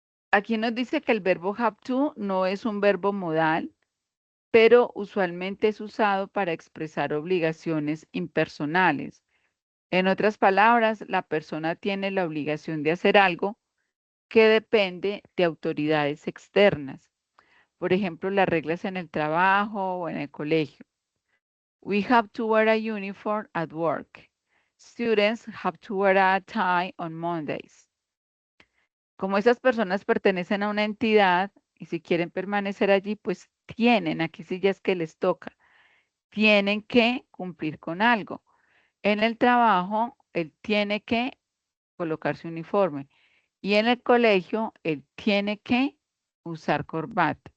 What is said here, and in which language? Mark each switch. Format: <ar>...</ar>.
<es>Aquí nos dice que el verbo have to no es un verbo modal, pero usualmente es usado para expresar obligaciones impersonales. En otras palabras, la persona tiene la obligación de hacer algo que depende de autoridades externas. Por ejemplo, las reglas en el trabajo o en el colegio.</es> <en>We have to wear a uniform at work. Students have to wear a tie on Mondays.</en> <es>Como esas personas pertenecen a una entidad y si quieren permanecer allí, pues aquí sí ya es que les toca, tienen que cumplir con algo. En el trabajo, él tiene que colocar su uniforme y en el colegio, él tiene que usar corbata.</es>